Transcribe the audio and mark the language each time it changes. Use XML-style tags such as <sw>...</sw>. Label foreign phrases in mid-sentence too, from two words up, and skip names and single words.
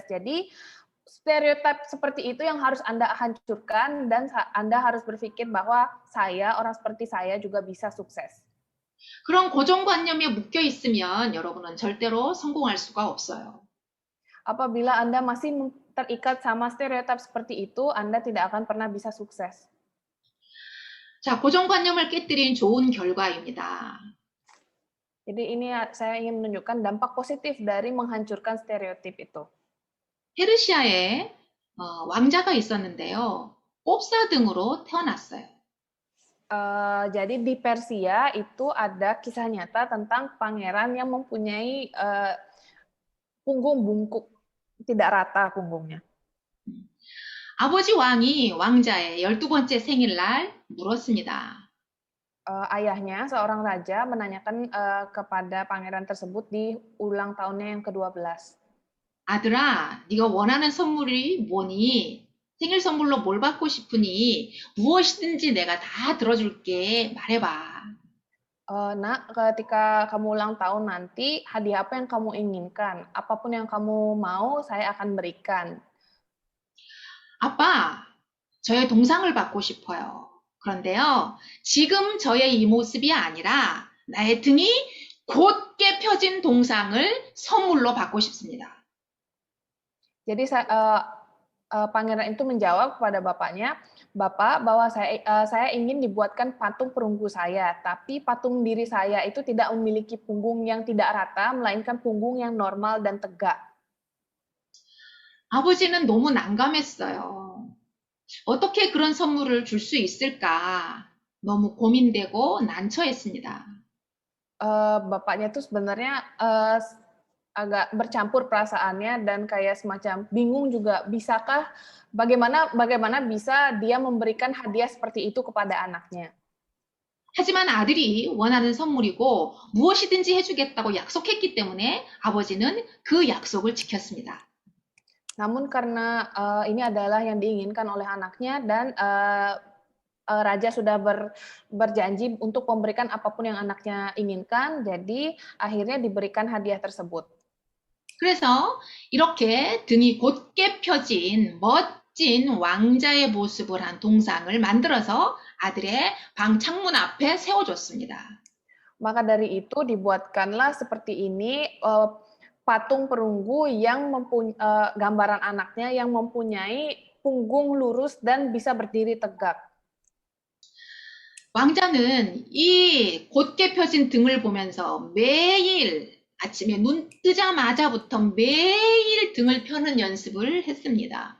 <id>Jadi stereotip seperti itu yang harus Anda hancurkan dan Anda harus berpikir bahwa orang seperti saya juga bisa sukses.</id> <ko>그런 고정관념에 묶여 있으면 여러분은 절대로 성공할 수가 없어요.</ko> <id>Apabila Anda masih terikat sama stereotip seperti itu, Anda tidak akan pernah bisa sukses.</id> <ko>자, 고정관념을 깨뜨린 좋은 결과입니다.</ko> <id>Jadi ini saya ingin menunjukkan dampak positif dari menghancurkan stereotip itu.</id> <ko>페르시아에 왕자가 있었는데요. 꼽사등으로 태어났어요.</ko> <id>Jadi di Persia itu ada kisah nyata tentang pangeran yang mempunyai punggung bungkuk, tidak rata punggungnya.</id> <ko>아버지 왕이 왕자의 12번째 생일날 물었습니다.</ko> <id>Ayahnya, seorang raja, menanyakan kepada pangeran tersebut di ulang tahunnya yang ke-12.</id> <ko>아들아, 네가 원하는 선물이 뭐니? 생일 선물로 뭘 받고 싶으니? 무엇이든지 내가 다 들어줄게. 말해봐.</ko> <id>Nak, ketika kamu ulang tahun nanti, hadiah apa yang kamu inginkan? Apapun yang kamu mau, saya akan berikan.</id> <ko>아빠, 저의 동상을 받고 싶어요. 그런데요, 지금 저의 이 모습이 아니라 나의 등이 곧게 펴진 동상을 선물로 받고 싶습니다.</ko> <id>Jadi pangeran itu menjawab kepada bapaknya, Bapak, bahwa saya ingin dibuatkan patung perunggu saya, tapi patung diri saya itu tidak memiliki punggung yang tidak rata, melainkan punggung yang normal dan tegak.</id> <ko>아버지는 너무 난감했어요. 어떻게 그런 선물을 줄 수 있을까? 너무 고민되고 난처했습니다.</ko> <id>Bapaknya itu sebenarnya agak bercampur perasaannya dan kayak semacam bingung juga, bisakah bagaimana bisa dia memberikan hadiah seperti itu kepada anaknya.</id> <ko>하지만 아들이 원하는 선물이고 무엇이든지 해주겠다고 약속했기 때문에 아버지는 그 약속을 지켰습니다.</ko> <id>Namun karena ini adalah yang diinginkan oleh anaknya dan raja sudah berjanji untuk memberikan apapun yang anaknya inginkan, jadi akhirnya diberikan hadiah tersebut.</id> <ko>그래서 이렇게 등이 곧게 펴진 멋진 왕자의 모습을 한 동상을 만들어서 아들의 방 창문 앞에 세워줬습니다.</ko> <id>Maka dari itu dibuatkanlah seperti ini patung perunggu yang gambaran anaknya yang mempunyai punggung lurus dan bisa berdiri tegak.</id> <ko>왕자는 이 곧게 펴진 등을 보면서 매일 아침에 눈 뜨자마자부터 매일 등을 펴는 연습을 했습니다.</ko>